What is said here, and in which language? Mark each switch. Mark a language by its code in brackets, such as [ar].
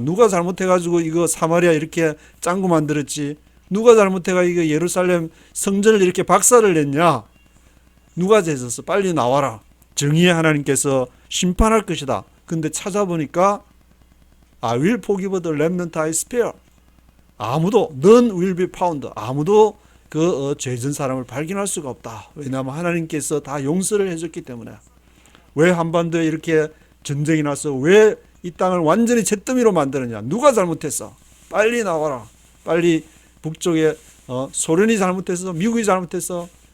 [ko] 누가 잘못해가지고 이거 사마리아 이렇게 짱구 만들었지? 누가 잘못해가 이거 예루살렘 성전을 이렇게 박살을 냈냐? 누가 죄졌어? 빨리 나와라. 정의의 하나님께서 심판할 것이다. 근데 찾아보니까 [en] I will forgive the remnant I spare. [ko] 아무도 [en] none will be found. [ko] 아무도 그 죄진 사람을 발견할 수가 없다. 왜냐하면 하나님께서 다 용서를 해줬기 때문에. 왜 한반도에 이렇게 전쟁이 나서 왜 이 땅을 완전히 잿더미로 만드느냐? 누가 잘못했어? 빨리 나와라. 빨리 북쪽에 소련이 잘못했어? 미국이 잘못했어?